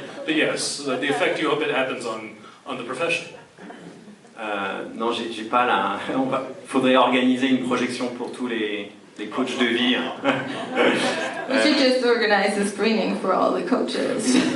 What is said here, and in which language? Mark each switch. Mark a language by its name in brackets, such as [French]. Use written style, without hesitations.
[English] But yes, the effect you hope it happens on the profession. [French] Non, j'ai pas la. Faudrait organiser une projection pour tous les coachs de vie. [English] We should just organize a screening for all the coaches.